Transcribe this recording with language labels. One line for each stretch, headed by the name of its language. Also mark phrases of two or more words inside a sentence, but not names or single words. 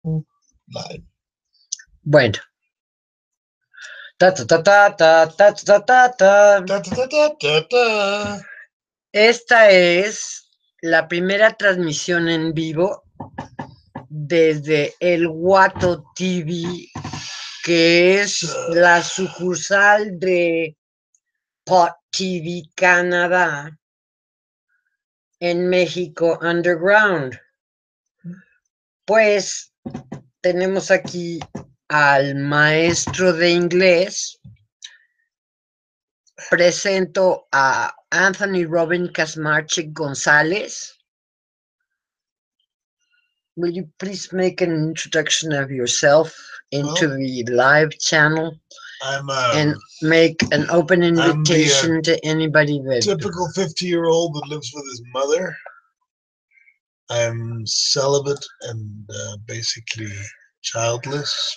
Spanish: Live. Bueno. Ta, ta, ta, ta, ta, ta, ta, ta, ta. Ta, ta, ta, ta, ta, ta. Esta es la primera transmisión en vivo desde el Guato TV, que es la sucursal de Part TV Canadá en México Underground. Pues tenemos aquí al maestro de inglés. Presento a Anthony Robin Casmarchik González.
English: Will you please make an introduction of yourself into the live channel and make an open invitation to anybody that... Typical 50-year-old that lives with his mother. I'm celibate and basically childless.